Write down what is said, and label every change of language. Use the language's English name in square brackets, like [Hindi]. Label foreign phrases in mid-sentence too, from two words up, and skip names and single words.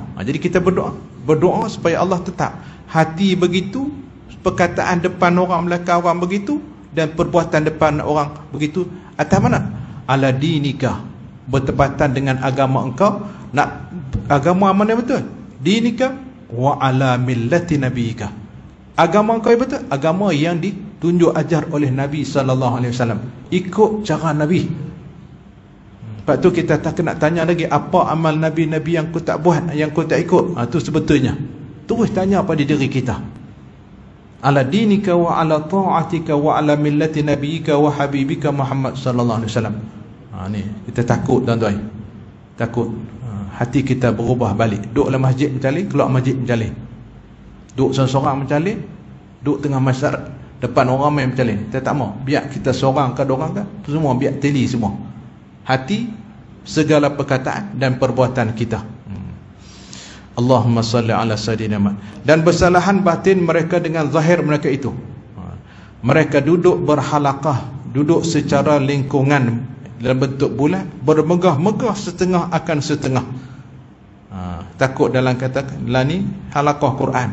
[Malay] Jadi kita berdoa supaya Allah tetap hati begitu, perkataan depan orang, belakang orang begitu, dan perbuatan depan orang begitu. Atas mana? [Arabic] على دينك, [Malay] bertepatan dengan agama engkau. Nak agama mana betul? [Arabic] دينك وعلى ملة نبيك. [Malay] Agama engkau betul, agama yang ditunjuk ajar oleh Nabi SAW. Ikut cara Nabi. Lepas tu kita tak kena tanya lagi, apa amal Nabi-Nabi yang kau tak buat, yang kau tak ikut. Tu sebetulnya terus tanya pada diri kita. [Arabic] على دينك وعلى طاعتك وعلى ملة نبيك وحبيبك محمد صلى الله عليه وسلم. [Malay] Ni kita takut tuan-tuan. Takut hati kita berubah balik. Duduk dalam masjid mencalik, keluar masjid mencalik. Duduk seorang-seorang mencalik, duduk tengah masyarakat depan orang ramai mencalik. Kita tak mau. Biar kita seorang ke orang ke, semua biar teli semua. Hati, segala perkataan dan perbuatan kita. [Arabic] اللهم صل على سيدنا محمد. [Malay] Dan bersalahan batin mereka dengan zahir mereka itu. Mereka duduk berhalaqah, duduk secara lingkungan dalam bentuk bulat, bermegah-megah setengah akan setengah. Takut dalam kata ni halaqah Quran.